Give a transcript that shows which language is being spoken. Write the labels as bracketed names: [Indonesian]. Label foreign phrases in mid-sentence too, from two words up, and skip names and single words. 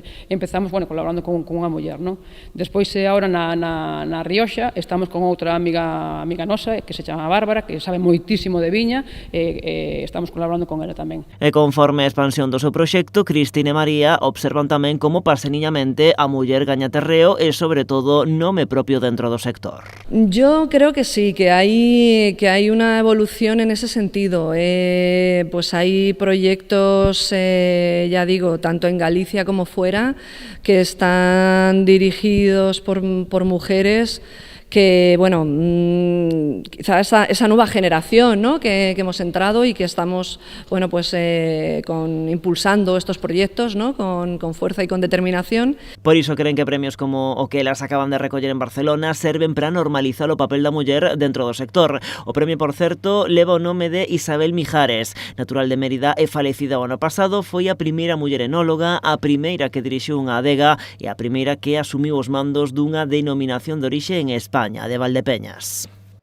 [Galician] E empezamos, bueno, colaborando con unha muller, non? Despois, agora na Rioxa, estamos con outra amiga nosa, que se chama Bárbara, que sabe moitísimo de viña, e estamos colaborando con ela tamén. E conforme a expansión do seu proxecto, Cristina e María observan tamén como paseniñamente a muller gaña terreo e, sobre todo, nome propio dentro do sector. [Spanish] Yo creo que sí, que hay una evolución en ese sentido. Pues hay proyectos, ya digo, tanto en Galicia como fuera, que están dirigidos por mujeres que, bueno, quizá esa nueva generación, ¿no? que hemos entrado y que estamos, bueno, pues impulsando estos proyectos, ¿no? con fuerza y con determinación. [Galician] Por iso creen que premios como o que elas acaban de recoller en Barcelona serven para normalizar o papel da muller dentro do sector. O premio, por certo, leva o nome de Isabel Mijares. Natural de Mérida e falecida o ano pasado, foi a primeira muller enóloga, a primeira que dirixiu unha adega e a primeira que asumiu os mandos dunha denominación de orixe en España, de Valdepeñas.